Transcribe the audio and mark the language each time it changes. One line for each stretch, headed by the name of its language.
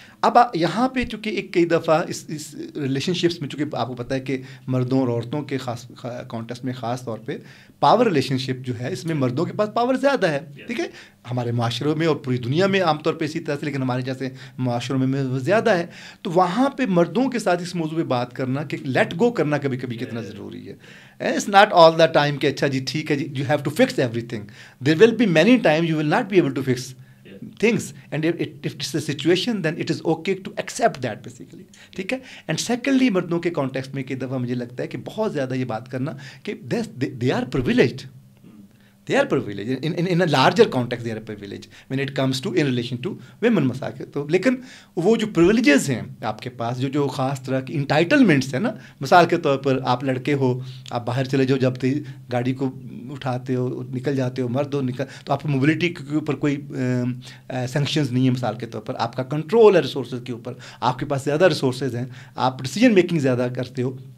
Urdu: اب یہاں پہ چونکہ ایک کئی دفعہ اس ریلیشن شپس میں, چونکہ آپ کو پتہ ہے کہ مردوں اور عورتوں کے خاص کانٹیکسٹ میں خاص طور پہ پاور ریلیشن شپ جو ہے اس میں مردوں کے پاس پاور زیادہ ہے. ٹھیک ہے, ہمارے معاشروں میں اور پوری دنیا میں عام طور پہ اسی طرح سے, لیکن ہمارے جیسے معاشروں میں وہ زیادہ ہے. تو وہاں پہ مردوں کے ساتھ اس موضوع پہ بات کرنا کہ لیٹ گو کرنا کبھی کبھی کتنا ضروری ہے.
English: it's not all the time
Urdu: کہ اچھا جی ٹھیک ہے جی
English: You have to fix every thing. There will be many time you will not be able to fix things, and if it's a situation then it is okay to accept that basically.
Urdu: ٹھیک ہے. And secondly مردوں کے context میں کئی دفعہ مجھے لگتا ہے کہ بہت زیادہ یہ بات کرنا کہ
English: they are privileged. They are privileged in a larger context. They are privileged when it comes to in relation to women مساکے.
Urdu: تو لیکن وہ جو پریولیجز ہیں آپ کے پاس, جو خاص طرح کی انٹائٹلمنٹس ہیں نا, مثال کے طور پر آپ لڑکے ہو, آپ باہر چلے جاؤ, جب گاڑی کو اٹھاتے ہو نکل جاتے ہو, مرد ہو نکل, تو آپ کو موبلٹی کے اوپر کوئی سینکشنز نہیں ہے. مثال کے طور پر آپ کا کنٹرول ہے ریسورسز کے اوپر, آپ کے پاس زیادہ ریسورسز ہیں, آپ ڈیسیجن میکنگ زیادہ کرتے ہو.